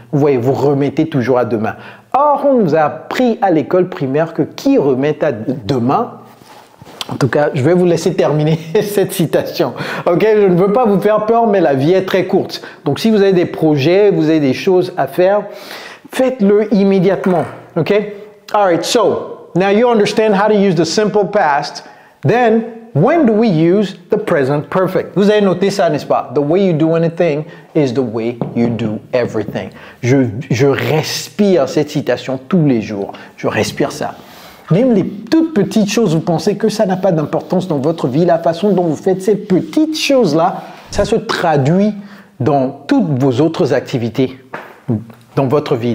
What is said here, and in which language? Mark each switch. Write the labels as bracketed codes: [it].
[fr] Vous voyez, vous remettez toujours à demain. Or, on nous a appris à l'école primaire que qui remet à demain, en tout cas, je vais vous laisser terminer cette citation. Ok, je ne veux pas vous faire peur, mais la vie est très courte. Donc, si vous avez des projets, vous avez des choses à faire, faites-le immédiatement. Ok? [en] All right, so now you understand how to use the simple past. Then, when do we use the present perfect? [fr] Vous avez noté ça, n'est-ce pas? [en] The way you do anything is the way you do everything. [fr] Je respire cette citation tous les jours. Je respire ça. Même les toutes petites choses, vous pensez que ça n'a pas d'importance dans votre vie, la façon dont vous faites ces petites choses-là, ça se traduit dans toutes vos autres activités dans votre vie.